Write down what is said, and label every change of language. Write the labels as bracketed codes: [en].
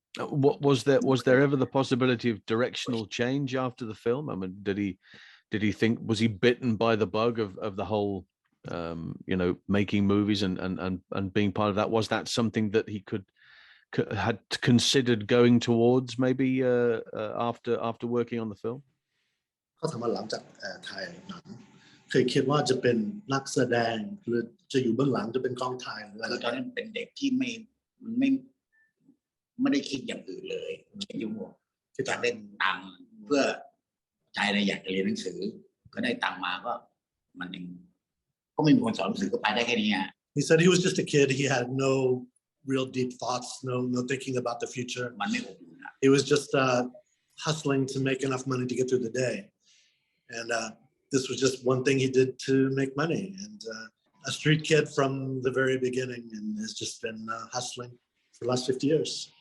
[en] What was there ever the possibility of directional change after the film? I mean, did he think, was he bitten by the bug of the whole making movies and being part of that? Was that something that he had considered going towards maybe after working on the film? [th] เขาถามว่าหลังจากถ่ายหนังเคยคิดว่าจะเป็นนักแสดงหรือจะอยู่เบื้องหลังจะเป็นกองถ่ายหรืออะไร คือตอนนั้นเป็นเด็กที่ไม่ได้คิดอย่างอื่นเลยคิดอยู่คือจะเล่นตังค์เพื่อใจอะไรอยากจะเรียนหนังสือก็ได้ตังค์มาก็มันเองก็ไม่มีคนสอนหนังสือก็ไปได้แค่นี้ [en] He said he was just a kid. He had no real deep thoughts, no thinking about the future. [th] มันไม่อบอุ่น [en] He was just hustling to make enough money to get through the day, and this was just one thing he did to make money. And a street kid from the very beginning, and has just been hustling for the last 50 years.